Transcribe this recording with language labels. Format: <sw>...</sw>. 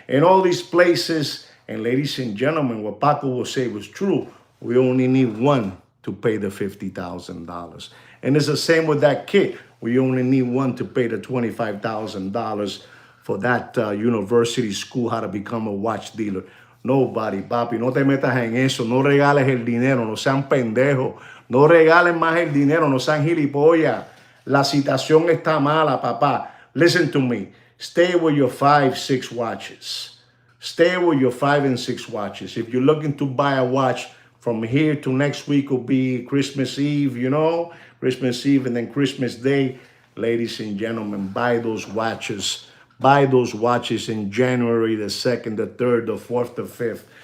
<en>In all these places. And ladies and gentlemen, what Paco will say was true. We only need one to pay the $50,000. And it's the same with that kid. We only need one to pay the $25,000 for that university school, how to become a watch dealer.</en> <es>Nobody, papi, no te metas en eso. No regales el dinero, no sean pendejos. No regalen más el dinero, no sean gilipollas. La situación está mala, papá.</es> <en>Listen to me. Stay with your 5, 6 watches. Stay with your 5 and 6 watches. If you're looking to buy a watch, from here to next week will be Christmas Eve, you know, Christmas Eve and then Christmas Day. Ladies and gentlemen, buy those watches. Buy those watches in January the 2nd, the 3rd, the 4th, the 5th.</en>